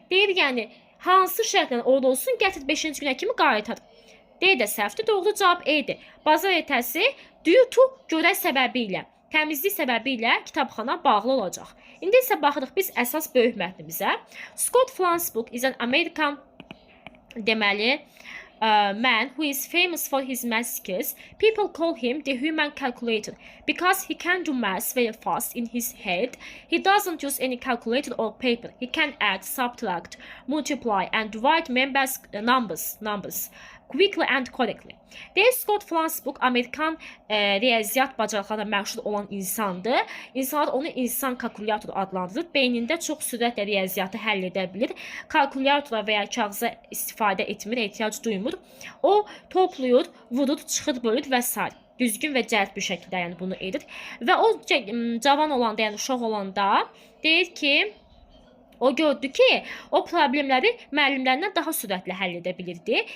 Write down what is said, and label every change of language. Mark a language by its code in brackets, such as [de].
[az] Deyir yəni hansı şərtlə orada olsun, gətir 5-ci günə kimi qaytar. D də səhvdir, doğru cavab E-dir. Bazar ertəsi [en] due to [az] görə səbəbi ilə, təmizlik səbəbi ilə kitabxana bağlı olacaq. İndi isə baxırıq biz əsas böyük mətnimizə. [en] Scott Flansburgh is an American, [az] deməli, [en] man who is famous for his math skills. People call him the human calculator because he can do math very fast in his head. He doesn't use any calculator or paper. He can add, subtract, multiply, and divide numbers quickly and correctly. [az] Deyir Scott Flansburg Amerikan riyaziyyat bacarıqlarına məşğul olan insandır. İnsanlar onu insan kalkulyatoru adlandırır. Beynində çox sürətlə riyaziyyatı həll edə bilir. Kalkulyatora və ya kağıza istifadə etmir, ehtiyac duymur. O toplayır, vurur, çıxır, bölür və s. Düzgün və cəld bir şəkildə yəni bunu edir. Və o cavan olanda, yəni uşaq olanda deyir ki, o gördü ki, o problemləri müəllimlərindən daha sürətlə həll edə bilirdi.